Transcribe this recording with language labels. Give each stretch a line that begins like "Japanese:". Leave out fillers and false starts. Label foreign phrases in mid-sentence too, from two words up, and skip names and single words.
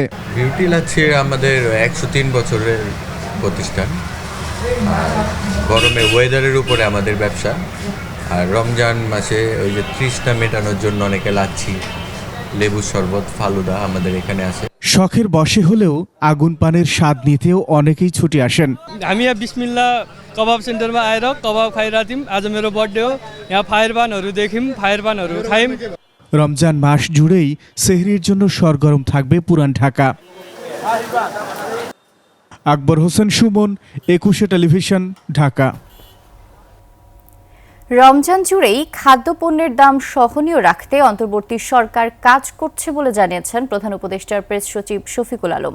Bangla: বিউটি লাচ্ছি আমাদের ১০৩ বছরের প্রতিষ্ঠান। গরমে ওয়েদারের উপরে আমাদের ব্যবসা। আর রমজান মাসে ওই যে তৃষ্ণা মেটানোর জন্য অনেকে লাচ্ছি, লেবু শরবত, ফালুদা আমাদের এখানে আসে। শখের বশে হলেও আগুন পানের স্বাদ নিতেও অনেকেই ছুটে আসেন।
Nepali: हामी यहाँ बिस्मिल्ला कबाब सेन्टरमा आएर कबाब खाइरहेको थियौँ। आज मेरो बर्थडे हो, यहाँ फायरबानहरू देख्यौँ, फायरबानहरू खायौँ।
Bangla: রমজান মাস জুড়েই সেহরির জন্য সরগরম থাকবে পুরান ঢাকা। আকবর হোসেন সুমন, ২১ টেলিভিশন, ঢাকা। রমজান জুড়েই খাদ্যপণ্যের দাম সহনীয় রাখতে অন্তর্বর্তী সরকার কাজ করছে বলে জানিয়েছেন প্রধান উপদেষ্টার প্রেস সচিব শফিকুল আলম।